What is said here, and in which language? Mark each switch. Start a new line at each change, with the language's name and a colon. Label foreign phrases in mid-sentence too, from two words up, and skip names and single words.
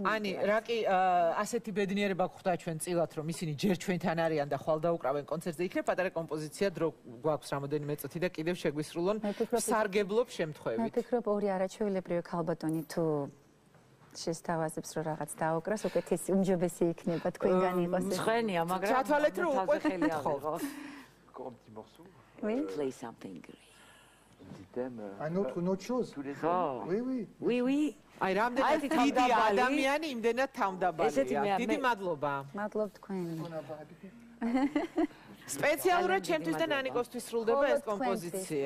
Georgian: ანი, რაკი ასეთი ბედნიერება გხვდა ჩვენ წილად რომ ისინი ჯერ ჩვენთან არიან და ხვალ დაუკრავენ კონცერტზე იქნება პატარა კომპოზიცია დრო გვაქვს რამოდენიმე წუთი და კიდევ შეგვისრულონ სარგებლობ შემთხვევით. მე ვფიქრობ ორი არაჩვეულებრივი ქალბატონი თუ შესთავაზებს რომ რაღაც დაუკრას, უკეთესი უმჯობესი იქნება თქვენგან იყოს ეს. ცხენია, მაგრამ ჩათვალეთ რომ უკვე ხელი აღიღო.
French: Encore un petit morceau. Oui.
English: Play something great.
French: Un autre chose. Oui, oui. Oui, oui.
Georgian: აი რამდენად დიდი ადამიანი იმდენად თავმდაბალია. დიდი მადლობა. მადლობ თქვენ. სპეციალურად ჩემთვის და ნანიკოსთვის სრულდება ეს კომპოზიცია.